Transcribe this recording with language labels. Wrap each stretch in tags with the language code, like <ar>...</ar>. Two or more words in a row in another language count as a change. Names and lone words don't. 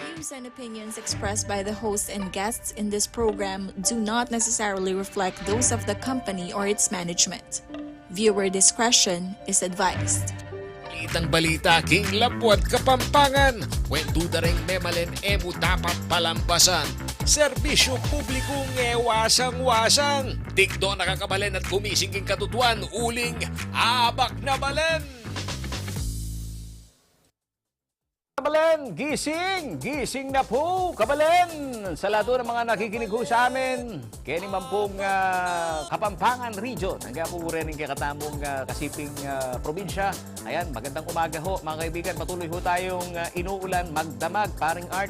<en>views and opinions expressed by the hosts and guests in this program do not necessarily reflect those of the company or its management. Viewer discretion is advised.</en> <pam>Itang balita king Labuat Kapampangan, kwentuda ring memalen emu dapat palampasan. Serbisyo publikong wasang-wasang. Tikdo nakakabalen at gumising king katutuan, uling abak na balen. Kabalen, gising! Gising na po, kabalen!</pam> <tl>Sa lahat ng mga nakikinig ho sa amin,</tl> <pam>kaya naman pong Kapampangan Region, hanggang po rin yung katamong kasiping probinsya.</pam> <tl>Ayan, magandang umaga ho, mga kaibigan. Patuloy ho tayong inuulan, magdamag, paring art.</tl>